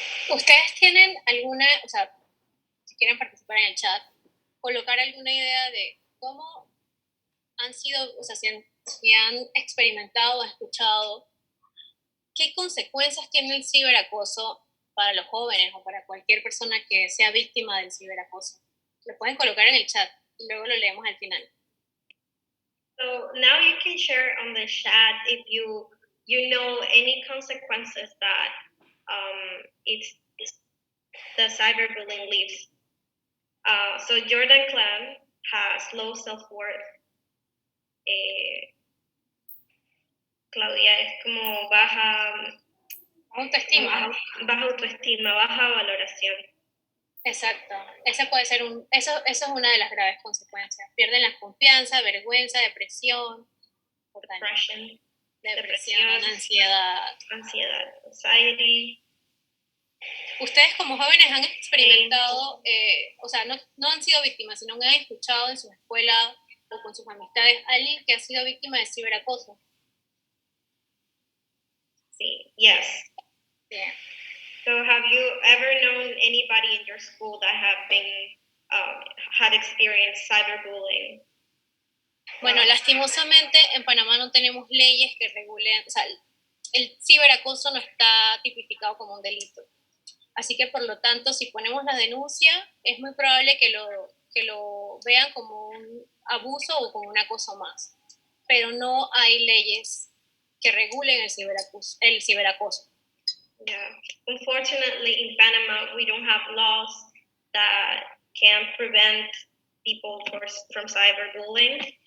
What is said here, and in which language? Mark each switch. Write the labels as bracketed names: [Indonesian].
[Spanish] ¿Ustedes tienen alguna, o sea, si quieren participar en el chat, colocar alguna idea de cómo han sido, o sea, si han experimentado o escuchado, qué consecuencias tiene el ciberacoso para los jóvenes o para cualquier persona que sea víctima del ciberacoso? Lo pueden colocar en el chat y luego lo leemos al final. [English] So now you can share on the chat if you know any consequences that it's the cyberbullying leaves. So Jordan Clan has low self-worth. [Spanish] Claudia es como baja Autoestima. Baja autoestima, baja valoración. Exacto. Ese puede ser eso es una de las graves consecuencias. Pierden la confianza, vergüenza, depresión, depresión, ansiedad, [English] anxiety. [Spanish] Ustedes como jóvenes han experimentado, o sea, no han sido víctimas, sino que han escuchado en su escuela o con sus amistades a alguien que ha sido víctima de ciberacoso. Sí, yes. [English] Yeah. So have you ever known anybody in your school that have been had experienced cyberbullying? [Spanish] Bueno, lastimosamente en Panamá no tenemos leyes que regulen, o sea, el ciberacoso no está tipificado como un delito. Así que por lo tanto, si ponemos la denuncia, es muy probable que lo vean como un abuso o como un acoso más. Pero no hay leyes que regulen el ciberacoso. [English] Yeah. Unfortunately, in Panama, we don't have laws that can prevent people from cyberbullying.